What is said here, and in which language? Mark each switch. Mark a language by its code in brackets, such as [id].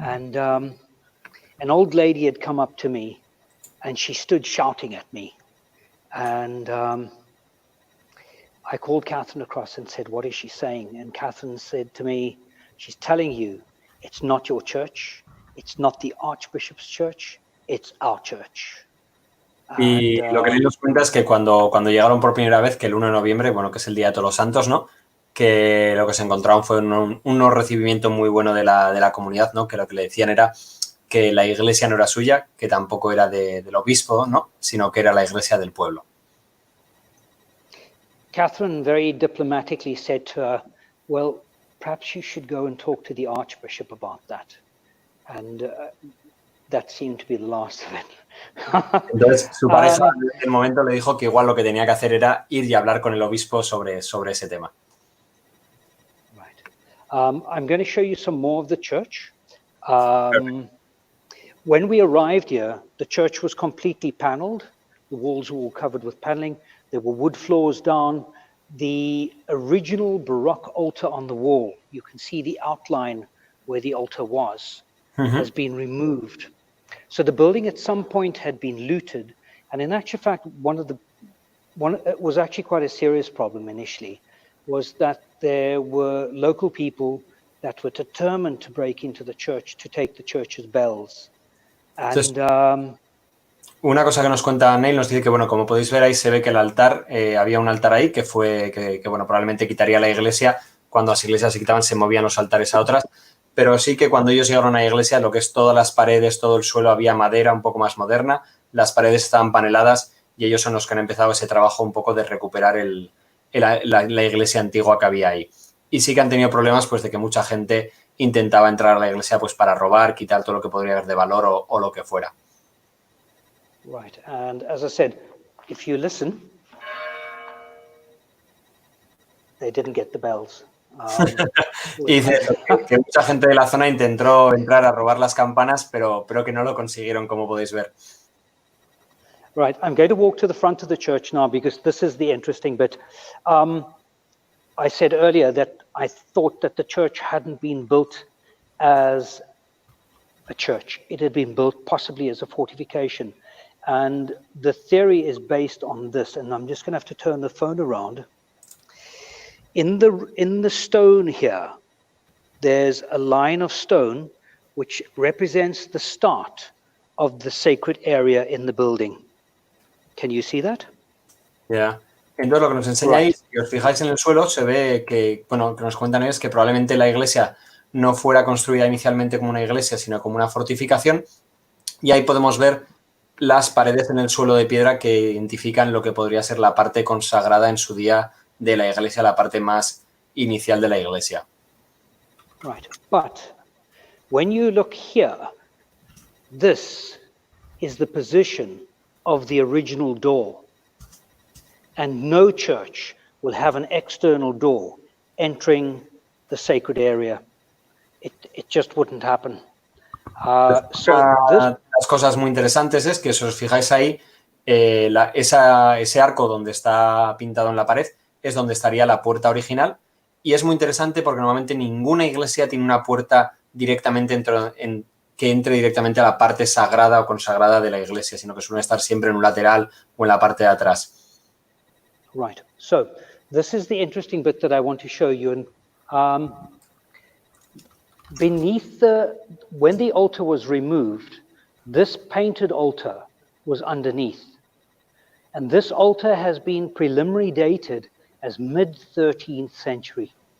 [en] And an old lady had come up to me, and she stood shouting at me. And I called Catherine across and said, "What is she saying?" And Catherine said to me, "She's telling you it's not your church, it's not the Archbishop's church, it's our church." [es] Y lo que nos cuenta es que cuando llegaron por primera vez, que el 1 de noviembre, bueno, que es el Día de Todos los Santos, ¿no? Que lo que se encontraron fue un recibimiento muy bueno de la comunidad, ¿no? Que lo que le decían era que la iglesia no era suya, que tampoco era del obispo, ¿no? Sino que era la iglesia del pueblo. [en] Catherine very diplomatically said to her, "Well, perhaps you should go and talk to the Archbishop about that." And that seemed to be the last of it. [es] Entonces, su pareja en el momento le dijo que igual lo que tenía que hacer era ir y hablar con el obispo sobre ese tema. [en] Right. I'm going to show you some more of the church. When we arrived here, the church was completely paneled. The walls were all covered with paneling. There were wood floors down. The original Baroque altar on the wall, you can see the outline where the altar was, has been removed. So the building at some point had been looted, and in actual fact, it was actually quite a serious problem initially, was that there were local people that were determined to break into the church to take the church's bells. And [es] una cosa que nos cuenta Neill, nos dice que, bueno, como podéis ver ahí se ve que el altar, había un altar ahí que fue, que bueno, probablemente quitaría la iglesia. Cuando las iglesias se quitaban se movían los altares a otras, pero sí que cuando ellos llegaron a la iglesia, lo que es todas las paredes, todo el suelo, había madera un poco más moderna, las paredes estaban paneladas y ellos son los que han empezado ese trabajo un poco de recuperar la iglesia antigua que había ahí. Y sí que han tenido problemas pues de que mucha gente intentaba entrar a la iglesia pues para robar, quitar todo lo que podría haber de valor o lo que fuera. [en] Right, and as I said, if you listen, they didn't get the bells. [es] Y dice que mucha gente de la zona intentó entrar a robar las campanas, pero que no lo consiguieron, como podéis ver. [en] Right, I'm going to walk to the front of the church now because this is the interesting bit. I said earlier that I thought that the church hadn't been built as a church. It had been built possibly as a fortification. And the theory is based on this, and I'm just going to have to turn the phone around. In the stone here, there's a line of stone which represents the start of the sacred area in the building. Can you see that? Yeah. [es] Entonces lo que nos enseña ahí, si os fijáis en el suelo, se ve que, bueno, que nos cuentan es que probablemente la iglesia no fuera construida inicialmente como una iglesia, sino como una fortificación. Y ahí podemos ver las paredes en el suelo de piedra que identifican lo que podría ser la parte consagrada en su día de la iglesia, la parte más inicial de la iglesia. [en] Right, but when you look here, this is the position of the original door. And no church will have an external door entering the sacred area. It just wouldn't happen. [es] Las cosas muy interesantes es que si os fijáis ahí, ese arco donde está pintado en la pared es donde estaría la puerta original, y es muy interesante porque normalmente ninguna iglesia tiene una puerta directamente que entre directamente a la parte sagrada o consagrada de la iglesia, sino que suele estar siempre en un lateral o en la parte de atrás. [en] Right, so this is the interesting bit that I want to show you. And when the altar was removed, this painted altar was underneath. And this altar has been preliminary dated as mid-13th century.